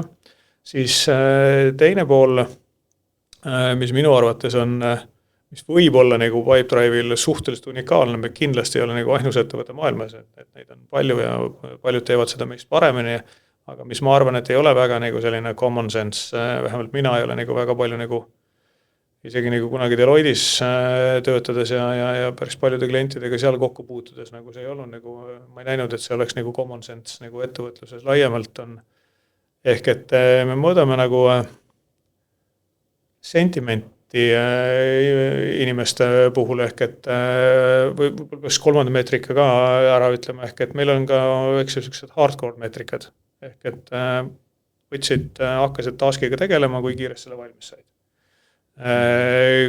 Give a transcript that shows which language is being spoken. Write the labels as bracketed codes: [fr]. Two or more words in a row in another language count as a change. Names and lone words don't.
[et] Siis teine pool, mis minu arvates on, mis võib olla nagu Pipedrive'il suhteliselt unikaalne, me kindlasti ei ole nagu ainus ettevõtte maailmas, et neid on palju ja paljud teevad seda meist paremini, aga mis ma arvan, et ei ole väga nagu selline [en] common sense, [et] vähemalt mina ei ole nagu väga palju nagu isegi nagu kunagi Deloittes töötades ja päris paljude klientidega seal kokku puutudes, nagu see ei olnud nagu, ma ei näinud, et see oleks nagu [en] common sense [et] nagu ettevõtluses laiemalt on. Ehk et me mõõdame nagu sentimenti inimeste puhul, ehk et võib-olla kolmanda meetrika ka ära ütlema, ehk et meil on ka sellised hardcore meetrikad, ehk et hakkasid taskiga tegelema, kui kiiresti selle valmis said.